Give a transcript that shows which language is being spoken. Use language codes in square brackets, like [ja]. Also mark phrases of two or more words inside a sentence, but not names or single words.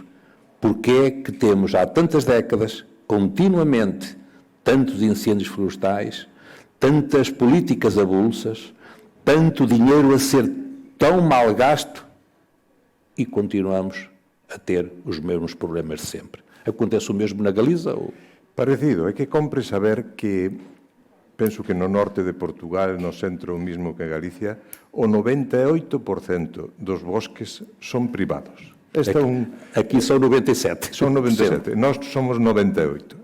[pt] Porque é que temos, há tantas décadas, continuamente, tantos incêndios florestais, tantas políticas avulsas, tanto dinheiro a ser tão mal gasto, e continuamos a ter os mesmos problemas de sempre. Acontece o mesmo na Galiza? Ou... [gl] Parecido, é que compre saber que, penso que no norte de Portugal, no centro mismo que Galicia, o 98% dos bosques son privados. Aquí son 97. Son 97, nós somos 98.